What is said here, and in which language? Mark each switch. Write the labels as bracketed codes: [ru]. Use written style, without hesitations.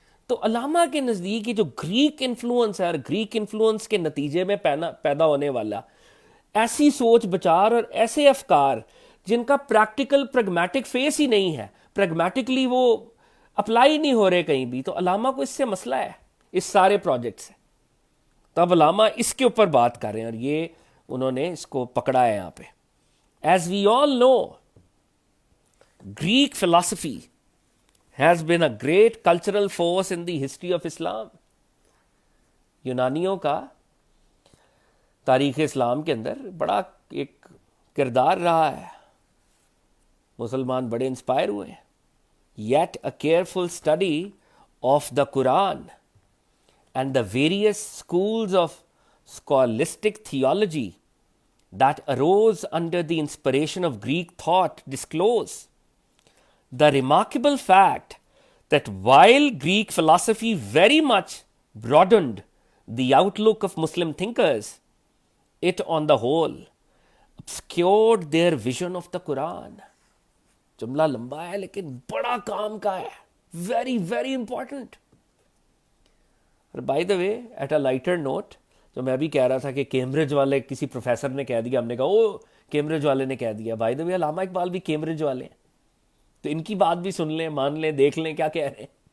[ur] تو علامہ کے نزدیک یہ جو گریک انفلوئنس ہے، اور گریک انفلوئنس کے نتیجے میں پیدا ہونے والا ایسی سوچ بچار اور ایسے افکار جن کا پریکٹیکل پریگمیٹک فیس ہی نہیں ہے، پریگمیٹکلی وہ اپلائی نہیں ہو رہے کہیں بھی، تو علامہ کو اس سے مسئلہ ہے، اس سارے پروجیکٹ سے. تب علامہ اس کے اوپر بات کر رہے ہیں، اور یہ انہوں نے اس کو پکڑا ہے یہاں پہ. [en] As we all know, Greek philosophy has been a great cultural force in the history of Islam. [ur] یونانیوں کا تاریخ اسلام کے اندر بڑا ایک کردار رہا ہے. مسلمان بڑے انسپائر ہوئے ہیں. [en] Yet a careful study of the Quran and the various schools of scholastic theology that arose under the inspiration of Greek thought disclose the remarkable fact that while Greek philosophy very much broadened the outlook of Muslim thinkers, it on the whole obscured their vision of the Quran. [ur] جملہ لمبا ہے لیکن بڑا کام کا ہے. [en] Very, very important. By the way, at a lighter note, [ur] جو میں ابھی کہہ رہا تھا کہ کیمبرج والے کسی پروفیسر نے کہہ دیا، ہم نے کہا او کیمبرج والے نے کہہ دیا. [en] By the way, [ur] علامہ اقبال بھی کیمبرج والے ہیں، تو ان کی بات بھی سن لیں، مان لیں، دیکھ لیں کیا کہہ رہے ہیں.